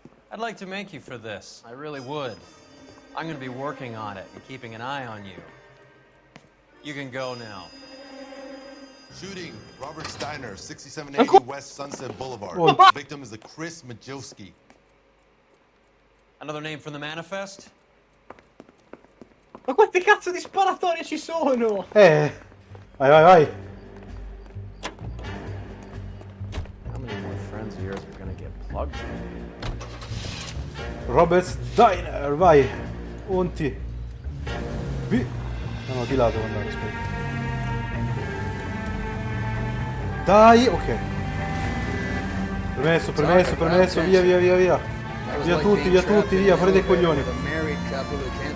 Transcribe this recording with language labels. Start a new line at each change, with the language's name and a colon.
English: I'd like to make you for this. I really would. I'm going to be working on it and keeping an eye on you. You can go now. Shooting, Robert Steiner, 6780 West Sunset Boulevard. The victim is a Chris Majowski. Another name from the manifest?
Italian: Ma quante cazzo di sparatorie ci sono? Vai, vai, vai.
English: How many more friends of yours are going to get plugged today?
Italian: Robert Steiner, vai. Punti. No, di là devo andare, aspetta. Dai, ok. Permesso, via. Via tutti, via, fuori dai coglioni.